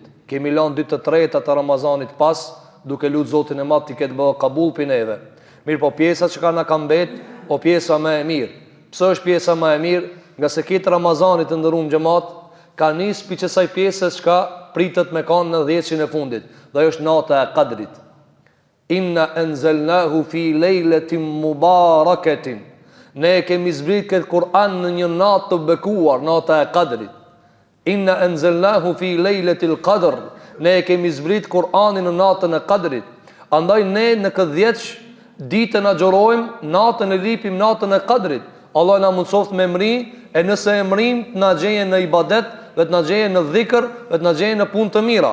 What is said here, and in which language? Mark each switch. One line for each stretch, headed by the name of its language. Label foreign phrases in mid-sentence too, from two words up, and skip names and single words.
Albanian: Kemi lënë 2/3 të Ramazanit pas, duke lutur Zotin e Madh të ketë bërë kabull për neve. Mirë, po pjesa që na ka mbet, o pjesa më e mirë. Pse është pjesa më e mirë? Nga se këtë Ramazanit të ndëruar xhamat, ka nisë për kësaj pjesës që pritet me kanë në 10-in e fundit. Dhe ajo është nata e Qadrit.
Arabic: إنا أنزلناه في ليلة مباركة.
Albanian: Ne kemi zbrit këtë Kur'an në një natë të bekuar, nata e Qadrit.
Arabic: إنا أنزلناه في ليلة القدر.
Albanian: Ne kemi zbrit Kur'anin në natën e Qadrit. Andaj ne në këtë 10 ditën agjërojmë, natën e lipim natën e Qadrit. Allah na mundsoft me mri, e nëse e mrim të na gjejë në ibadet, dhe të na gjejë në dhikr, dhe të na gjejë në punë të mira.